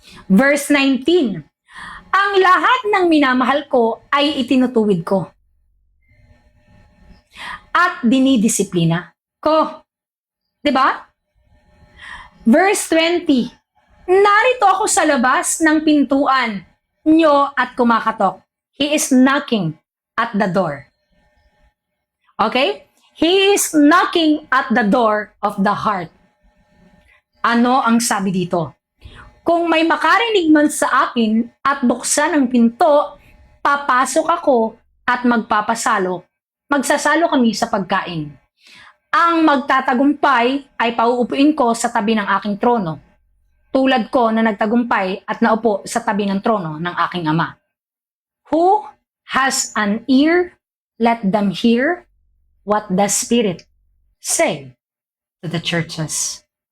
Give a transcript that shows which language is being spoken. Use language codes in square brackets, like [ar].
[tl] Verse 19. Ang lahat ng minamahal ko ay itinutuwid ko. At dinidisiplina ko. Diba? Verse 20. Narito ako sa labas ng pintuan nyo at kumakatok. [en] He is knocking at the door. Okay? He is knocking at the door of the heart. [tl] Ano ang sabi dito? Kung may makarinig man sa akin at buksan ang pinto, papasok ako at magsasalo kami sa pagkain. Ang magtatagumpay ay pauupuin ko sa tabi ng aking trono. Tulad ko na nagtagumpay at naupo sa tabi ng trono ng aking ama. [en] Who has an ear, let them hear what the Spirit say to the churches.